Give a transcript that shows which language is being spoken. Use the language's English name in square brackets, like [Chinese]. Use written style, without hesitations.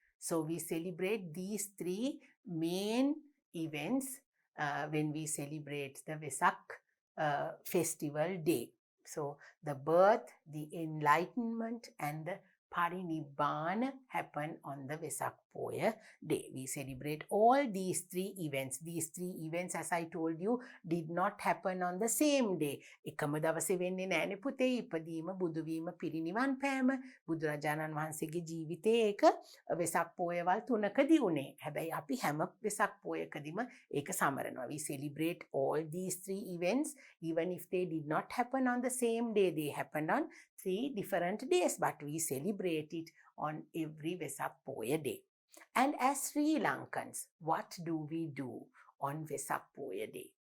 [English] So we celebrate these three main events when we celebrate the Vesak festival day. So the birth, the enlightenment, and the Parinibbana happen on the Vesak Poya day. We celebrate all these three events. These three events, as I told you, did not happen on the same day. [Sinhala] එකම දවසේ වෙන්නේ නෑනේ පුතේ. ඉපදීම, බුදු වීම, පිරිනිවන් පෑම, බුදුරජාණන් වහන්සේගේ ජීවිතේ ඒක වෙසක් පෝයවල් 3කදී උනේ. හැබැයි අපි හැම වෙසක් පෝයකදීම ඒක සමරනවා. [English] We celebrate all these three events even if they did not happen on the same day. They happened on 3 different days, but we celebrate it on every Vesak Poya day. And as Sri Lankans, what do we do on Vesak Poya day?